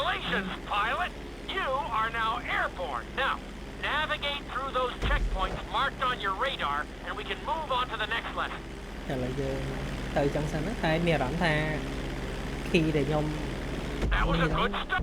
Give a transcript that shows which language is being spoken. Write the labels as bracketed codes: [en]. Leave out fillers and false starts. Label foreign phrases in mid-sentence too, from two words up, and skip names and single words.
[en] Congratulations, pilot. You are now airborne. Now, navigate through those checkpoints marked on your radar, and we can move on to the next lesson. [km] តែឡើយយើងទៅចឹងសិនណាតែមានអារម្មណ៍ថា key ដែលខ្ញុំ [en] That was a good start.